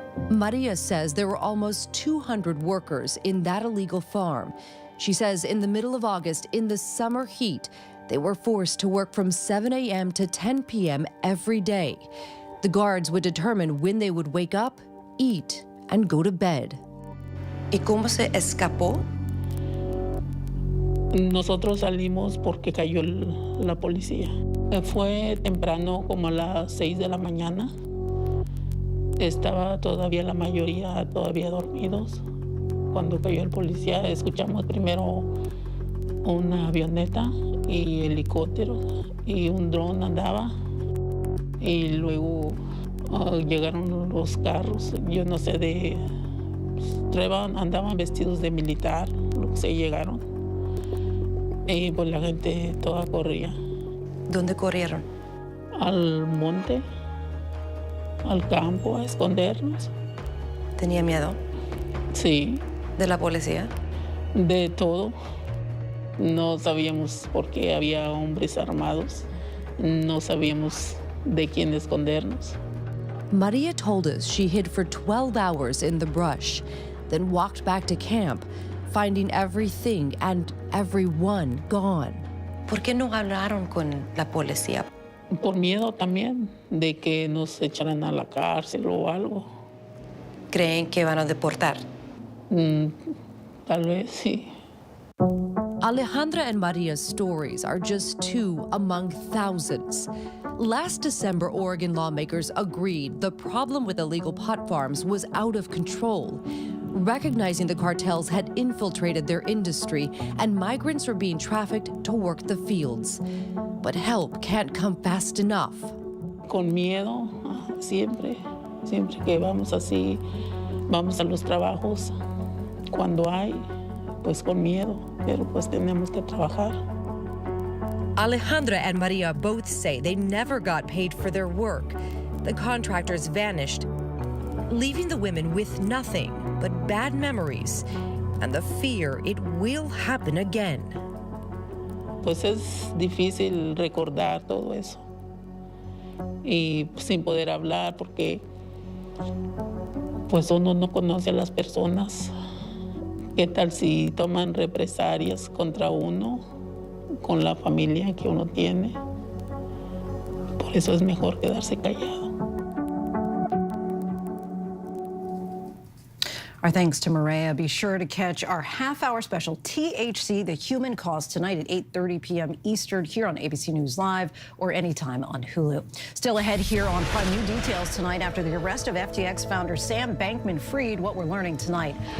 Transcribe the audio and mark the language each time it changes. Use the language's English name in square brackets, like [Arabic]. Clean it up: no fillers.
[English] Maria says there were almost 200 workers in that illegal farm. She says in the middle of August, in the summer heat, they were forced to work from 7 a.m. to 10 p.m. every day. The guards would determine when they would wake up, eat, and go to bed. [Spanish] ¿Y cómo se escapó Nosotros salimos porque cayó la policía. Fue temprano, como a las 6 de la mañana. Estaba todavía la mayoría todavía dormidos. Cuando cayó el policía, escuchamos primero una avioneta y helicópteros y un dron andaba. Y luego llegaron los carros, yo no sé, andaban vestidos de militar, lo que se llegaron. Y pues la gente toda corría. ¿Dónde corrieron? Al monte, al campo, a escondernos. ¿Tenía miedo? Sí. ¿De la policía? De todo. No sabíamos por qué había hombres armados. No sabíamos de quién escondernos. [English] Maria told us she hid for 12 hours in the brush, then walked back to camp, finding everything and everyone gone. [Spanish] ¿Por qué no hablaron con la policía? Por miedo también de que nos echaran a la cárcel o algo. ¿Creen que van a deportar? Tal vez sí. [English] Alejandra and Maria's stories are just two among thousands. Last December, Oregon lawmakers agreed the problem with illegal pot farms was out of control, recognizing the cartels had infiltrated their industry and migrants were being trafficked to work the fields. But help can't come fast enough. [Spanish] Con miedo, siempre que vamos así, vamos a los trabajos, cuando hay, pues con miedo, pero pues tenemos que trabajar. [English] Alejandra and Maria both say they never got paid for their work. The contractors vanished, leaving the women with nothing but bad memories and the fear it will happen again. [Spanish] Pues es difícil recordar todo eso y sin poder hablar porque pues uno no conoce a las personas. ¿Qué tal si toman represalias contra uno, con la familia que uno tiene? Por eso es mejor quedarse callado. [English] Our thanks to Maria. Be sure to catch our half-hour special THC, The Human Cost, tonight at 8:30 p.m. Eastern here on ABC News Live or anytime on Hulu. Still ahead here on Prime, new details tonight after the arrest of FTX founder Sam Bankman-Fried. What we're learning tonight.